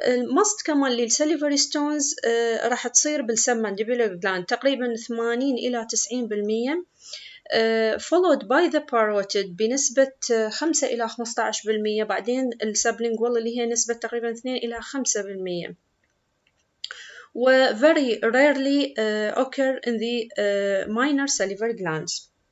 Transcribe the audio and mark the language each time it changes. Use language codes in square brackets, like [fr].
[en] most commonly [ar] الساليفري ستونز راح تصير بالسبمانديبولار gland تقريبا 80 إلى 90%. [en] followed by the parotid [ar] بنسبة 5 إلى 15%. بعدين السبلينجوال اللي هي نسبة تقريبا 2 إلى 5%. [en] و very rarely occur in the minor salivary glands.